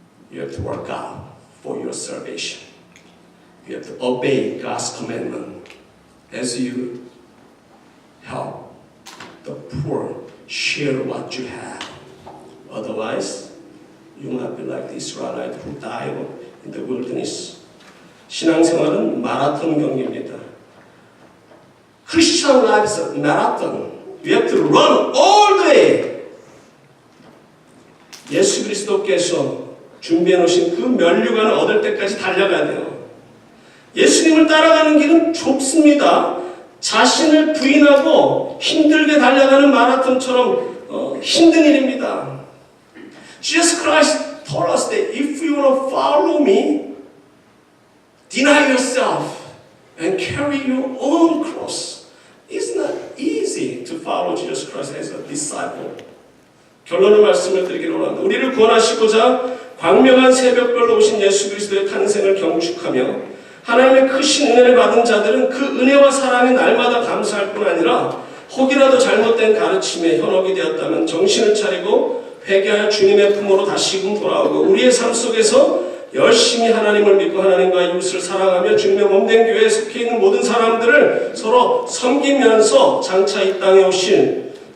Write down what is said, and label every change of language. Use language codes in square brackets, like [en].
[en] You have to work out for your salvation. You have to obey God's commandment as you help the poor share what you have. Otherwise, you might be like the Israelites who died in the wilderness. [ko] 신앙생활은 마라톤 경기입니다. [en] Christian life is a marathon. You have to run all the way. [ko] 예수 그리스도께서 준비해 놓으신 그 면류관을 얻을 때까지 달려가야 돼요. 예수님을 따라가는 길은 좁습니다. 자신을 부인하고 힘들게 달려가는 마라톤처럼 힘든 일입니다. [en] Jesus Christ told us that if you want to follow me, deny yourself and carry your own cross. It's not easy to follow Jesus Christ as a disciple. [ko] 결론의 말씀을 드리기로 합니다. 우리를 구원하시고자 광명한 새벽별로 오신 예수 그리스도의 탄생을 경축하며 하나님의 크신 은혜를 받은 자들은 그 은혜와 사랑에 날마다 감사할 뿐 아니라 혹이라도 잘못된 가르침에 현혹이 되었다면 정신을 차리고 회개하여 주님의 품으로 다시금 돌아오고 우리의 삶 속에서 열심히 하나님을 믿고 하나님과 이웃을 사랑하며 주님의 몸된 교회에 속해 있는 모든 사람들을 서로 섬기면서 장차 이 땅에 오실